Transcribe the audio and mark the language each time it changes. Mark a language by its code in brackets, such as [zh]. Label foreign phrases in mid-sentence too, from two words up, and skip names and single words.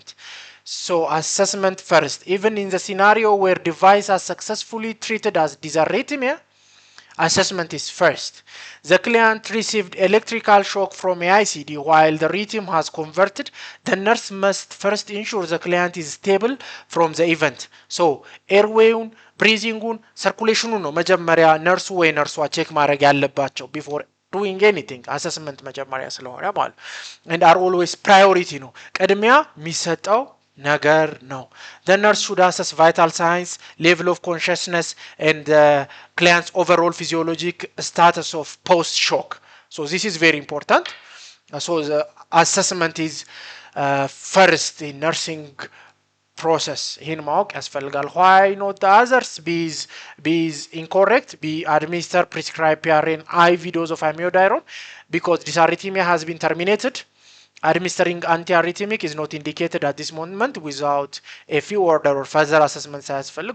[en] So assessment first, even in the scenario where device are successfully treated as dysarrhythmia, assessment is first. The client received electrical shock from AICD while the rhythm has converted. The nurse must first ensure the client is stable from the event. So airway, breathing, circulation [am] ነው መጀመሪያ ነርሱ ወይ ነርሷ ቼክ ማድረግ ያለባቸው [en] before doing anything. [am] assessment መጀመሪያ ስለሆነ ማለት [en] and are always priority [am] ነው ቅድሚያ የሚሰጠው ነገር ነው. [en] The nurse should assess vital signs, level of consciousness, and the client's overall physiologic status of post-shock. So this is very important. So the assessment is first in nursing process. [am] ይህን ማወቅ ያስፈልጋል. [en] Why not the others? B is incorrect. B. Administer prescribed PRN IV dose of amiodarone because dysarrhythmia has been terminated. Administering antiarrhythmic is not indicated at this moment without a few order or further assessments as well.